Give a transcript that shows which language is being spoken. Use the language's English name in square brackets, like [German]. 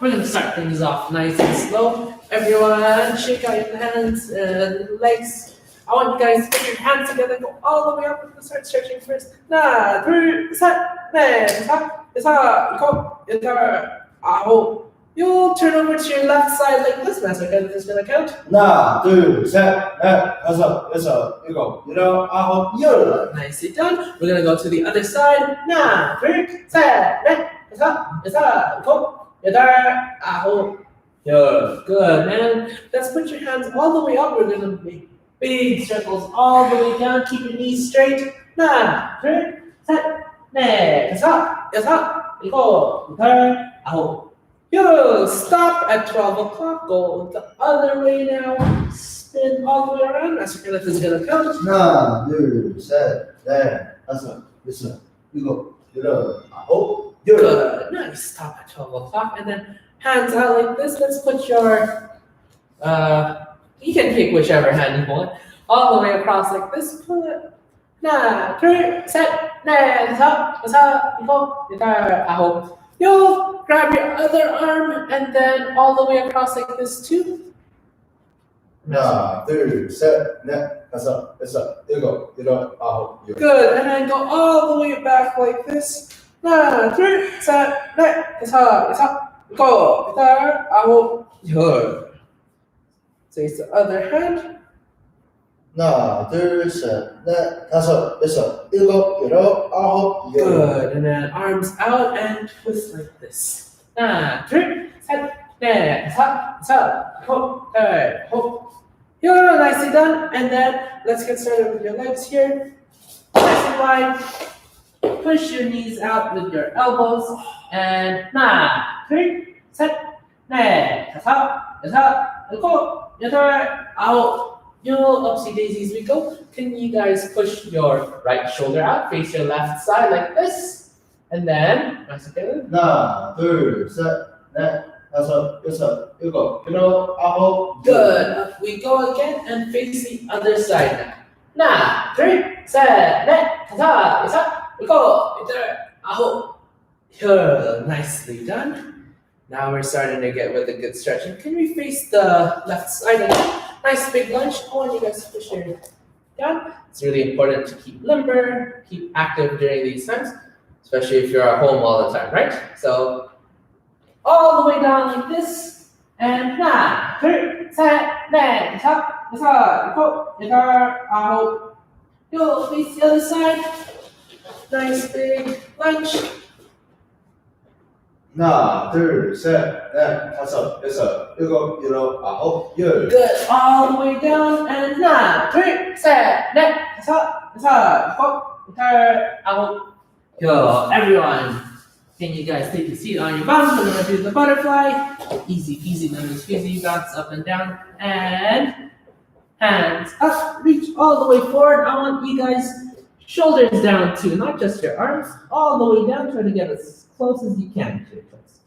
[English] We're going to start things off nice and slow. Everyone, shake out your hands and legs. I want you guys to put your hands together, go all the way up. We're going to start stretching first. Nah, three, set, net, go. You'll turn over to your left side like this. Master Cat is going to count. [Korean] 하나, 둘, 셋, 넷, 다섯, 여섯, 일곱, 여덟, 아홉, 열. [English] Nicely done. We're going to go to the other side. [Korean] 하나, 둘, 셋, 넷, 다섯, 여섯, 일곱, 여덟, 아홉, 열. [English] Good, man. Let's put your hands all the way up. We're going to make big circles all the way down. Keep your knees straight. [Korean] 하나, 둘, 셋, 넷, 다섯, 여섯, 일곱, 여덟, 아홉. [English] Yo, stop at 12 o'clock. Go the other way now. Spin all the way around. Master Caliph is going to count. [Korean] 하나, 둘, 셋, 넷, 다섯, 여섯, 일곱, 여덟, 아홉, 열. [English] Good. Nice. Stop at 12 o'clock. And then hands out like this. Let's put your, you can pick whichever hand you want. All the way across like this. Pull it. [Korean] 하나, 둘, 셋, 넷, 다섯, 여섯, 일곱, 여덟, 아홉. [English] You'll grab your other arm and then all the way across like this too. [Korean] 하나, 둘, 셋, 넷, 다섯, 여섯, 일곱, 여덟, 아홉, 열. [English] Good. And then go all the way back like this. [Korean] 하나, 둘, 셋, 넷, 다섯, 여섯, 일곱, 여덟, 아홉, 열. [English] Face the other hand. [Korean] 하나, 둘, 셋, 넷, 다섯, 여섯, 일곱, 여덟, 아홉, 열. [English] Good. And then arms out and twist like this. [Korean] 하나, 둘, 셋, 넷, 다섯, 여섯, 일곱, 여덟, 아홉. 열. [English] Nicely done. And then let's get started with your legs here. Nice and wide. Push your knees out with your elbows. And [Korean] 하나, 둘, 셋, 넷, 다섯, 여섯, 일곱, 여덟, 아홉. [English] Upsy daisies we go. Can you guys push your right shoulder out, face your left side like this? And then, [Korean] 하나, 둘, 셋, 넷, 다섯, 여섯, 일곱, 여덟, 아홉, 열. [English] good. Up we go again and face the other side now. [Korean] 하나, 둘, 셋, 넷, 다섯, 여섯, 일곱, 여덟, 아홉, 열. [English] Nicely done. Now we're starting to get with a good stretching. Can we face the left side again? Nice big lunge. I want you guys to push your down. It's really important to keep limber, keep active during these times, especially if you're at home all the time, right? So all the way down like this. And [Korean] 하나, 둘, 셋, 넷, 다섯, 여섯, 일곱, 여덟, 아홉. [English] You'll face the other side. Nice big lunge. [Korean] 하나, 둘, 셋, 넷, 다섯, 여섯, 일곱, 여덟, 아홉, 열. [English] Good. All the way down. And [Korean] 하나, 둘, 셋, 넷, 다섯, 여섯, 일곱, 여덟, 아홉. [English] Yo, everyone, can you guys take a seat on your bums? We're gonna do the butterfly. Easy peasy lemon squeezy, bounce up and down, and hands up, reach all the way forward. I want you guys shoulders down too, not just your arms, all the way down. Try to get as close as you can to your toes.